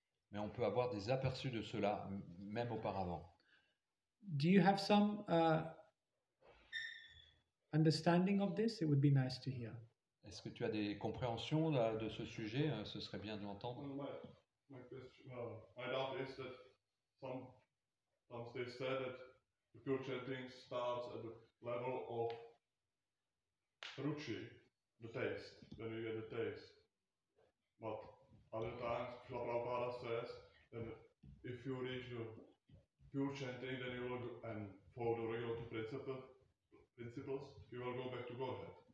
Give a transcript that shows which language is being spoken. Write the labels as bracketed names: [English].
[French] Mais on peut avoir des aperçus de cela même auparavant. [English] Do you have some understanding of this? It would be nice to hear. [French] Est-ce que tu as des compréhensions là, de ce sujet? Ce serait bien de l'entendre. [English] My doubt is that sometimes they say that the pure chanting starts at the level of ruchi, the taste, when you get the taste. But other times, Srila Prabhupada says that if you reach the pure chanting, then you will go, and follow the regular principles, you will go back to Godhead.